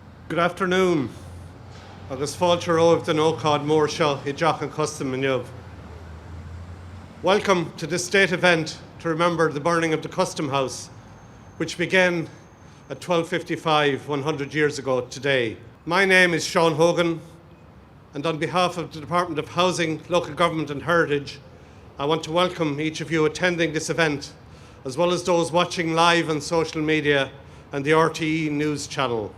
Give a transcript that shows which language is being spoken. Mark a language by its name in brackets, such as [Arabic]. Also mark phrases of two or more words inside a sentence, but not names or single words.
[English] Good afternoon. [Irish] Agus fáilte óibh den ócáid mór seo I dteach an custom inniuh. [English] Welcome to this state event to remember the burning of the Custom House, which began at 1255, 100 years ago today. My name is Sean Hogan, and on behalf of the Department of Housing, Local Government and Heritage, I want to welcome each of you attending this event, as well as those watching live on social media and the RTE News channel.